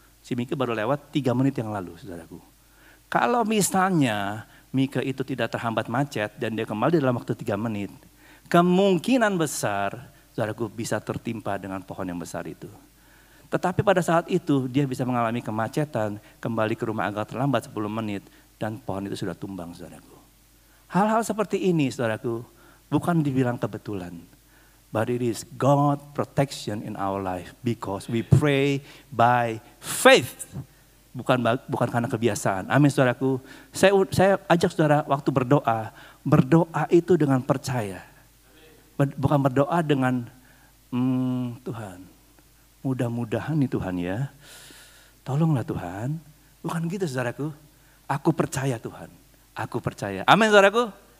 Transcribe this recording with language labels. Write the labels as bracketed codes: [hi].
[id] Si Mika baru lewat 3 menit yang lalu, saudaraku. Kalau misalnya Mika itu tidak terhambat macet dan dia kembali dalam waktu 3 menit, kemungkinan besar, saudaraku, bisa tertimpa dengan pohon yang besar itu. Tetapi pada saat itu dia bisa mengalami kemacetan, kembali ke rumah agak terlambat 10 menit dan pohon itu sudah tumbang, saudaraku. Hal-hal seperti ini, saudaraku, bukan dibilang kebetulan. [en] But it is God protection in our life because we pray by faith. [id] Bukan karena kebiasaan. Amin, saudaraku. Saya ajak saudara waktu berdoa itu dengan percaya. Bukan berdoa dengan Tuhan, mudah-mudahan nih Tuhan ya. Tolonglah Tuhan. Bukan gitu, saudaraku. Aku percaya Tuhan. Aku percaya. Amin, saudaraku.